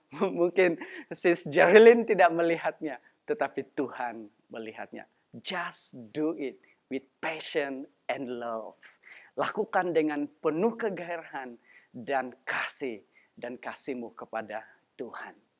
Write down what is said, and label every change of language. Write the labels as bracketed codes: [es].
[id] Mungkin Sis Jerilyn tidak melihatnya. Tetapi Tuhan melihatnya. [en] Just do it with passion and love. [id] Lakukan dengan penuh kegairahan dan kasih. Dan kasihmu kepada Tuhan.